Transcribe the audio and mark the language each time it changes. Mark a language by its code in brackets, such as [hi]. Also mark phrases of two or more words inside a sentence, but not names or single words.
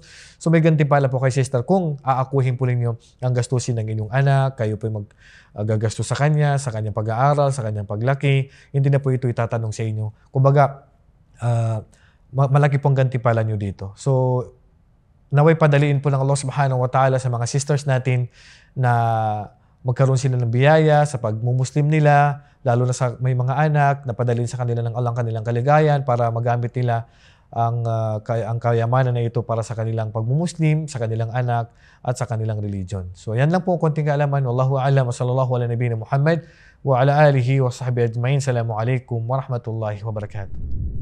[tl] So may gantimpala po kay sister kung aakuhin po ninyo ang gastusin ng inyong anak, kayo po magagastos sa kanyang pag-aaral, sa kanyang paglaki. Hindi na po ito itatanong sa inyo. Kumbaga, malaki pong gantimpala nyo dito. So naway padaliin po ng Allah [ar] سبحانه وتعالى [tl] sa mga sisters natin na magkaroon sila ng biyaya sa pagmumuslim nila, lalo na sa may mga anak, na padalin sa kanila ng Allah kanilang kaligayan para magamit nila ang kayamanan na ito para sa kanilang pagmumuslim, sa kanilang anak, at sa kanilang religion. So yan lang po konting kaalaman. [ar] والله أعلم وصلى الله على نبينا محمد وعلى آله وصحبه أجمعين. السلام عليكم ورحمة الله وبركاته.